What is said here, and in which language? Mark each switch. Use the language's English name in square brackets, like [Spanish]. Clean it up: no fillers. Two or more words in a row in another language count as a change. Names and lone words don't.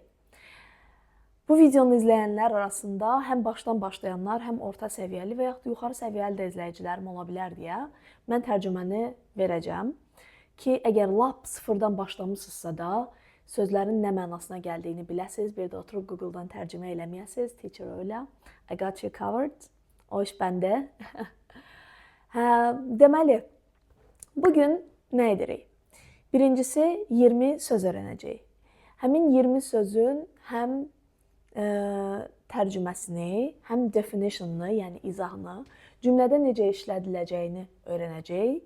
[Azerbaijani] Bu videonu izləyənlər arasında həm başdan başlayanlar, həm orta səviyyəli və yaxud yuxarı səviyyəli də izləyicilərim ola bilər deyə mən tərcüməni verəcəm. Ki, əgər lap sıfırdan başlamısınızsa da, sözlərin nə mənasına gəldiyini biləsiniz. Bir də oturub Google-dan tərcümə eləməyəsiniz. [English] Teacher Ola, I got you covered. [Azerbaijani] O iş bəndə. Deməli, bugün nə edirik? Birincisi, 20 söz öyrənəcəyik. Həmin 20 sözün həm tərcüməsini, həm definition'ını, yəni izahını, cümlədə necə işlədiləcəyini öyrənəcəyik.